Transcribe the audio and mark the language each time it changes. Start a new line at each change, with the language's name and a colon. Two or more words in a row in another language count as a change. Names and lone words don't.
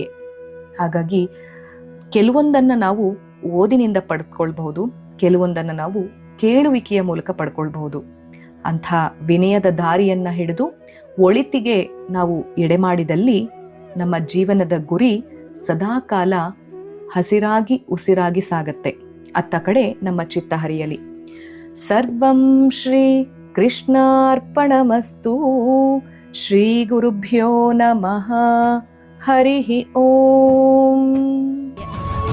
Kannada: ಹಾಗಾಗಿ ಕೆಲವೊಂದನ್ನು ನಾವು ಓದಿನಿಂದ ಪಡೆದುಕೊಳ್ಬಹುದು, ಕೆಲವೊಂದನ್ನು ನಾವು ಕೇಳುವಿಕೆಯ ಮೂಲಕ ಪಡ್ಕೊಳ್ಬಹುದು. ಅಂಥ ವಿನಯದ ದಾರಿಯನ್ನು ಹಿಡಿದು ಒಳಿತಿಗೆ ನಾವು ಎಡೆಮಾಡಿದಲ್ಲಿ ನಮ್ಮ ಜೀವನದ ಗುರಿ ಸದಾಕಾಲ ಹಸಿರಾಗಿ ಉಸಿರಾಗಿ ಸಾಗತ್ತೆ. ಅತ್ತ ಕಡೆ ನಮ್ಮ ಚಿತ್ತ ಹರಿಯಲಿ.
Sanskrit: ಸರ್ವಂ ಶ್ರೀ ಕೃಷ್ಣಾರ್ಪಣಮಸ್ತು. ಶ್ರೀ ಗುರುಭ್ಯೋ ನಮಃ. ಹರಿ ಓಂ.